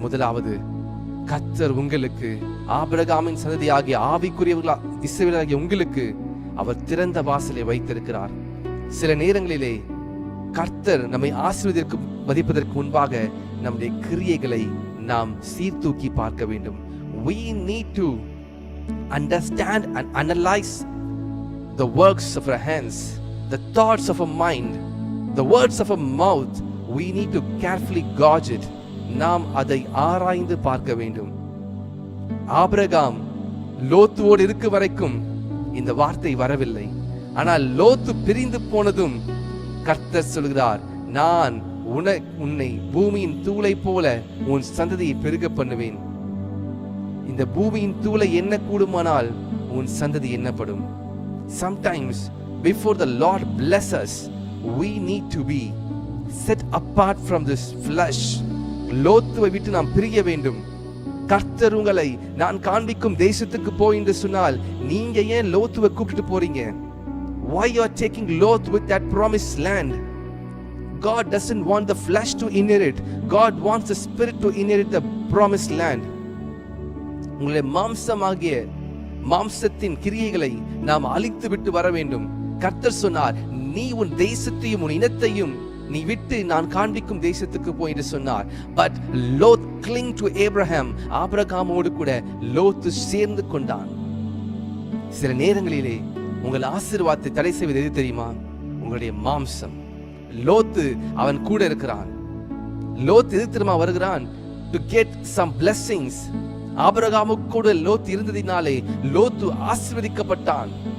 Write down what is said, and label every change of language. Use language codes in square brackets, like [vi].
[ta] முதலாவது கர்த்தர் உங்களுக்கு ஆபிரகாமின் சந்ததியாகிய ஆவிக்குரியவர்களா இஸ்ரவேலராகிய உங்களுக்கு அவர் திறந்த வாசலை வைத்திருக்கிறார். சில நேரங்களிலே கர்த்தர் நம்மை ஆசீர்வதிக்கு மதிப்பதற்கு முன்பாக நம்முடைய கிரியைகளை நாம் சீர்தூக்கி பார்க்க வேண்டும். [en] We need to understand and analyze the works of our hands, the thoughts of our mind, the words of our mouth. We need to carefully gauge it. [ta] நாம் அதை ஆராய்ந்து பார்க்க வேண்டும். ஆபிரகாம் லோத்துவோடு இருக்க வரைக்கும் இந்த வார்த்தை வரவில்லை. ஆனால் லோத்து பிரிந்து போனதும் கர்த்தர் சொல்கிறார், நான் உன்னை பூமியின் தூளை போல உன் சந்ததியை பெருக பண்ணுவேன். இந்த பூமியின் தூளை என்ன கூடுமானால் உன் சந்ததி என்னப்படும். [en] Sometimes before the Lord bless us, we need to be set apart from this flesh. [ta] லோத்துவை விட்டு நாம் பிரிய வேண்டும். கர்த்தர் உங்களை நான் காண்பிக்கும் தேசத்துக்கு போய் என்று சொன்னால் நீங்க ஏன் லோத்துவை கூப்பிட்டு போறீங்க? [en] Why you are taking Lot with that promised land? God doesn't want the flesh to inherit. God wants the spirit to inherit the promised land. [ta] உங்களுடைய மாம்சத்தின் கிரியைகளை நாம் அழித்து விட்டு வர வேண்டும். கர்த்தர் சொன்னார், நீ உன் தேசத்தையும் உன் இனத்தையும் நீ விட்டு நான் காண்பிக்கும் தேசத்துக்கு போய் என்று சொன்னார். [en] But Lot cling to Abraham. [ta] ஆபிரகாமோடு கூட லோத்து சேர்ந்து கொண்டான். சில நேரங்களிலே உங்கள் ஆசீர்வாதத்தை தடை செய்வது எது தெரியுமா? உங்களுடைய மாம்சம். லோத்து அவன் கூட இருக்கிறான். லோத் எது தெரியுமா வருகிறான்? [en] to get some blessings. [ta] ஆபிரகாமுக்கு கூட லோத் இருந்ததினாலே லோத்து ஆசீர்வதிக்கப்பட்டான்.